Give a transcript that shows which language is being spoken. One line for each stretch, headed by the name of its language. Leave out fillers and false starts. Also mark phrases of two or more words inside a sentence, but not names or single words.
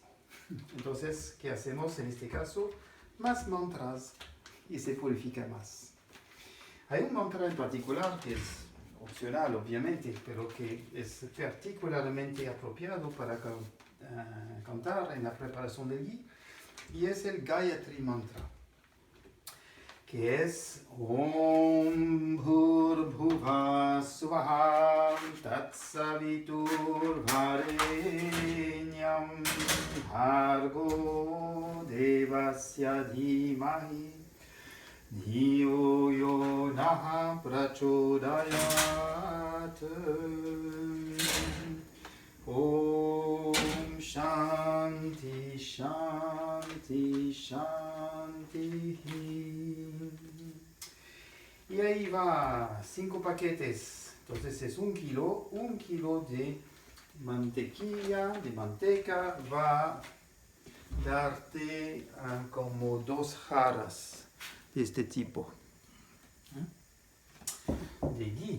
Spanish: Entonces, ¿qué hacemos en este caso? Más mantras y se purifica más. Hay un mantra en particular que es opcional, obviamente, pero que es particularmente apropiado para cantar en la preparación del ghee, y es el Gayatri Mantra, que es
Sanskrit: ॐ भूर्भुवः स्वहम् तत्सवितुर् वरेण्यम् भर्गो देवस्य धीमहि धियो यो नः प्रचोदयात्. ॐ शान्ति शान्ति शान्ति.
Spanish: Y ahí va, 5 paquetes. Entonces es un kilo de mantequilla, de manteca, va a darte como 2 jarras de este tipo de ghee.